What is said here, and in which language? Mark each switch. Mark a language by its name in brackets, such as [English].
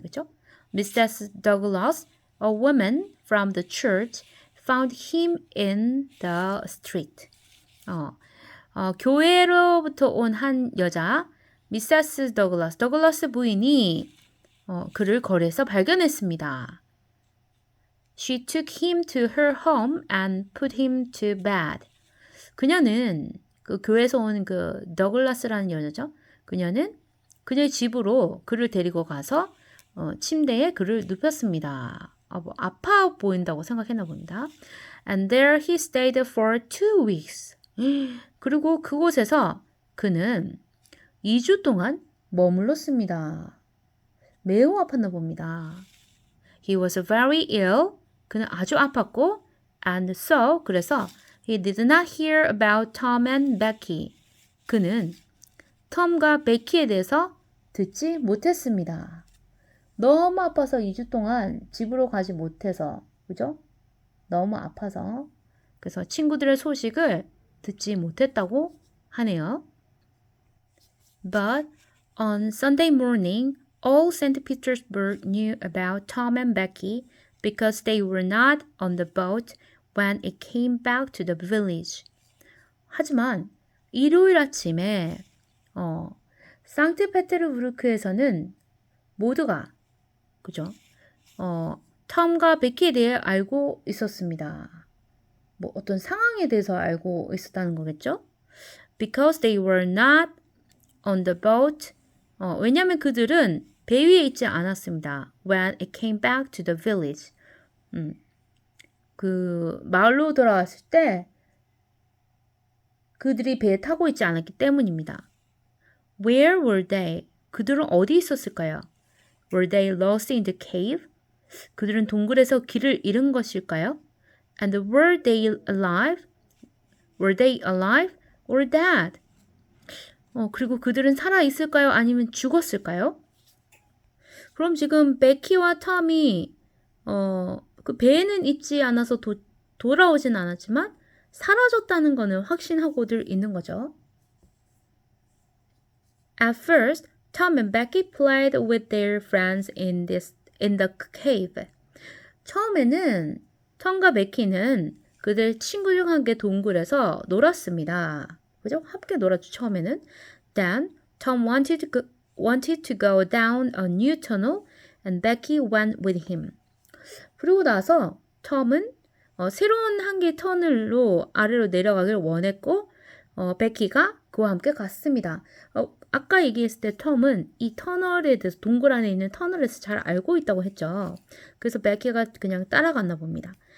[Korean] 그렇죠? Mrs. [English] Douglas, a woman from the church, found him in the street. [Korean] 교회로부터 온 한 여자, 미세스 더글라스 부인이 그를 거리에서 발견했습니다. [English] She took him to her home and put him to bed. [Korean] 그녀는 그 교회에서 온 그 더글라스라는 여자죠. 그녀는 그녀의 집으로 그를 데리고 가서 침대에 그를 눕혔습니다. 뭐 아파 보인다고 생각했나 봅니다. [English] And there he stayed for 2 weeks. [Korean] 그리고 그곳에서 그는 2주 동안 머물렀습니다. 매우 아팠나 봅니다. [English] He was very ill. [Korean] 그는 아주 아팠고 [English] and so [Korean] 그래서 [English] he did not hear about Tom and Becky. [Korean] 그는 톰과 베키에 대해서 듣지 못했습니다. 너무 아파서 2주 동안 집으로 가지 못해서, 그죠? 너무 아파서. 그래서 친구들의 소식을 듣지 못했다고 하네요. [English] But on Sunday morning, all St. Petersburg knew about Tom and Becky because they were not on the boat when it came back to the village. [Korean] 하지만 일요일 아침에 상트페테르부르크에서는 모두가 그죠? 톰과 베키에 대해 알고 있었습니다. 뭐 어떤 상황에 대해서 알고 있었다는 거겠죠? [English] Because they were not on the boat. [Korean] 왜냐하면 그들은 배 위에 있지 않았습니다. [English] When it came back to the village. [Korean] 그 마을로 돌아왔을 때 그들이 배에 타고 있지 않았기 때문입니다. [English] Where were they? [Korean] 그들은 어디 있었을까요? [English] Were they lost in the cave? [Korean] 그들은 동굴에서 길을 잃은 것일까요? [English] And were they alive? Were they alive or dead? [Korean] 그리고 그들은 살아 있을까요? 아니면 죽었을까요? 그럼 지금 베키와 톰이 그 배에는 있지 않아서 돌아오진 않았지만 사라졌다는 거는 확신하고들 있는 거죠. [English] At first, Tom and Becky played with their friends in the cave. [Korean] 처음에는 톰과 베키는 그들 친구들과 함께 동굴에서 놀았습니다. 그죠? 함께 놀았죠, 처음에는. [English] Then, Tom wanted to go down a new tunnel and Becky went with him. [Korean] 그리고 나서 톰은 새로운 한 개의 터널로 아래로 내려가길 원했고 베키가 그와 함께 갔습니다. 아까 얘기했을 때 톰은 이 터널에 대해서 동굴 안에 있는 터널에서 잘 알고 있다고 했죠. 그래서 베키가 그냥 따라갔나 봅니다.